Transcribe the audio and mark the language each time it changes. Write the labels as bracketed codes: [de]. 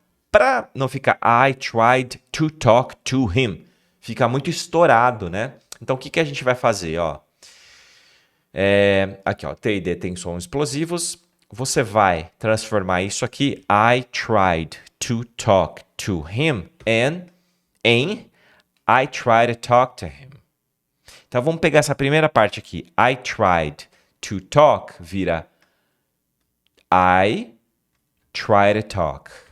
[pt] Para não ficar [en] I tried to talk to him. [pt] Fica muito estourado, né? Então, o que a gente vai fazer, ó? Aqui, ó, T e D tem sons explosivos. Você vai transformar isso aqui, [en] I tried to talk to him, [pt] em [en] I tried to talk to him. [pt] Então, vamos pegar essa primeira parte aqui. [en] I tried to talk [pt] vira [en] I try to talk.